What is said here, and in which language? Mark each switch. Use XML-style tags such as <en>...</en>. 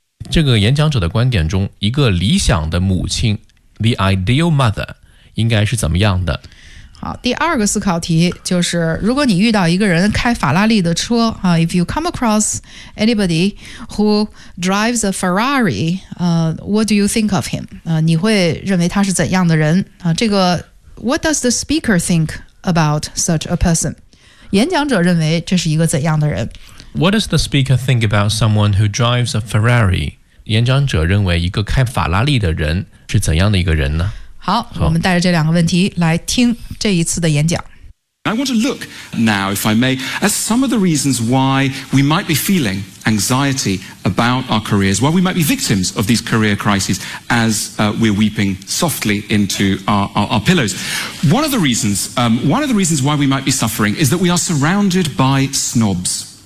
<zh>这个演讲者的观点中，一个理想的母亲 ，</zh> <en>the ideal mother</en> <zh>应该是怎么样的？好，第二个思考题就是，如果你遇到一个人开法拉利的车啊 ，</zh> <en>if you come across anybody who drives a Ferrari， what do you think of him？</en> <zh>你会认为他是怎样的人啊？</zh> <en>这个 ，what does the speaker think about such a person？</en> <zh>演讲者认为这是一个怎样的人？</zh> <en>What does the speaker think about someone who drives a Ferrari?</en> <zh>演讲者认为一个开法拉利的人是怎样的一个人呢？好，我们带着这两个问题来听这一次的演讲。</zh> <en>I want to look now, if I may, at some of the reasons why we might be feeling anxiety about our careers, why we might be victims of these career crises as we're weeping softly into our pillows. One of the reasons why we might be suffering is that we are surrounded by snobs.</en>